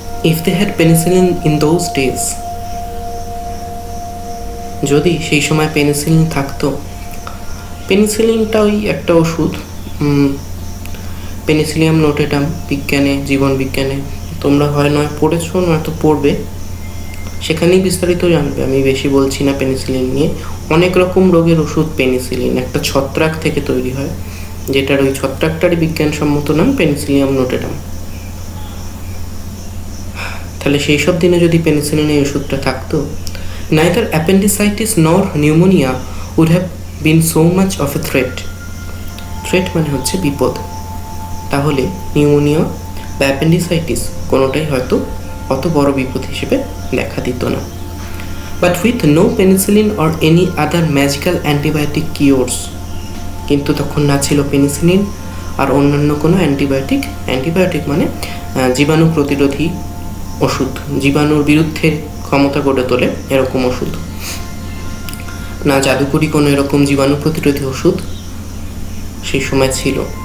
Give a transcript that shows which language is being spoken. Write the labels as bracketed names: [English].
[English] If they had penicillin in those days, [Bangla] যদি সেই সময় পেনিসিলিন থাকতো, পেনিসিলিনটা ওই একটা ওষুধ, পেনিসিলিয়াম নোটেটাম, বিজ্ঞানে, জীবন বিজ্ঞানে তোমরা হয় নয় পড়েছো নয়তো পড়বে, সেখানেই বিস্তারিত জানবে। আমি বেশি বলছি না পেনিসিলিন নিয়ে। অনেক রকম রোগের ওষুধ পেনিসিলিন, একটা ছত্রাক থেকে তৈরি হয়, যেটার ওই ছত্রাকটারই বিজ্ঞানসম্মত নাম পেনিসিলিয়াম নোটেটাম। তাহলে সেই সব দিনে যদি পেনিসিলিন এই ওষুধটা থাকতো, [English] neither appendicitis nor pneumonia would have been so much of a threat। [Bangla] Threat মানে হচ্ছে বিপদ। তাহলে নিউমোনিয়া বা অ্যাপেন্ডিসাইটিস কোনোটাই হয়তো অত বড় বিপদ হিসেবে দেখা দিত না। [English] but with no penicillin or any other magical antibiotic cures, [Bangla] কিন্তু তখন না ছিল পেনিসিলিন আর অন্যান্য কোনো অ্যান্টিবায়োটিক মানে জীবাণু প্রতিরোধী ওষুধ, জীবাণুর বিরুদ্ধে ক্ষমতা গড়ে তোলে এরকম ওষুধ, না জাদুকরি কোনো এরকম জীবাণু প্রতিরোধী ওষুধ সেই সময় ছিল।